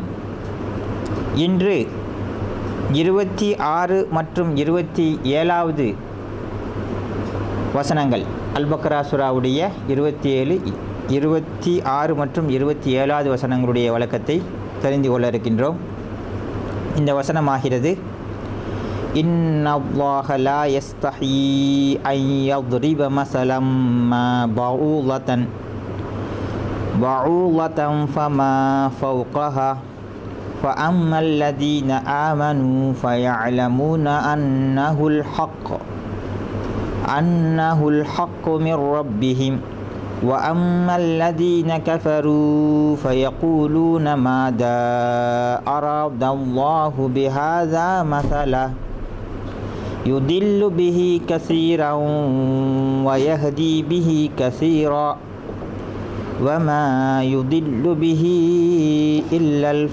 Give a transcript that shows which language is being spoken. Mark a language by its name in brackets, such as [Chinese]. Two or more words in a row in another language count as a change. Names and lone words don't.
[Tamil] இன்று 26 மற்றும் 27வது வசனங்கள் அல் பக்ரா சூராவுடைய 27, 26 மற்றும் 27வது வசனங்களுடைய விளக்கத்தை தெரிந்து கொள்ள இருக்கின்றோம். இந்த வசனமாகிறது: [Arabic] إن الله لا يستحيي أن யضرب مثلا ما بعوضة فما فوقها فأما الذين آمنوا فيعلمون أنه الحق من ربهم وأما الذين كفروا فيقولون ماذا أراد الله بهذا مثلا يضل به كثيرا ويهدي به كثيرا وما يضل به إلا